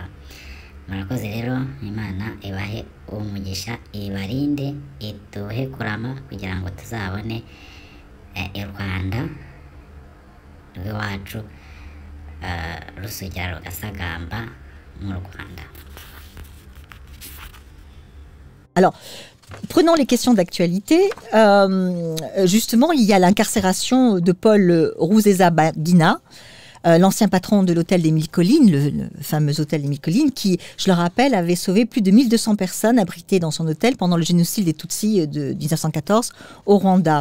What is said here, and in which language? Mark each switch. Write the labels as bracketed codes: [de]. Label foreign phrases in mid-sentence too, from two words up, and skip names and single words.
[rw] Murakoze rero, Imana ibahe umugisha, ibarinde, iduhe kurama kugira ngo tuzabone u Rwanda rw'iwacu rusugira rugasagamba mu Rwanda. [fr] Alors, prenons les questions d'actualité. Justement, il y a l'incarcération de Paul Rouzeza-Baguina, l'ancien patron de l'hôtel des Mille Collines, le fameux hôtel des Mille Collines, qui, je le rappelle, avait sauvé plus de 1200 personnes abritées dans son hôtel pendant le génocide des Tutsis de 1914 au Rwanda.